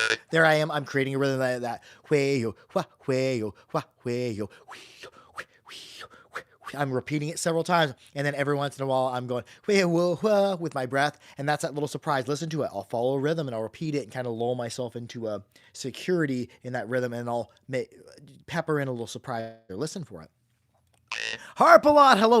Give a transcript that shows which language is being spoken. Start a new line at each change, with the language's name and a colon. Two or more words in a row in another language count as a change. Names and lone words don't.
English: There I am. I'm creating a rhythm like that. Wheo, wha, wheo, wha, wheo, wheo, wheo. I'm repeating it several times, and then every once in a while I'm going wheo, whoa, whoa, with my breath, and that's that little surprise. Listen to it. I'll follow a rhythm and I'll repeat it and kind of lull myself into a security in that rhythm, and I'll pepper in a little surprise. Listen for it. Harp a lot. Hello.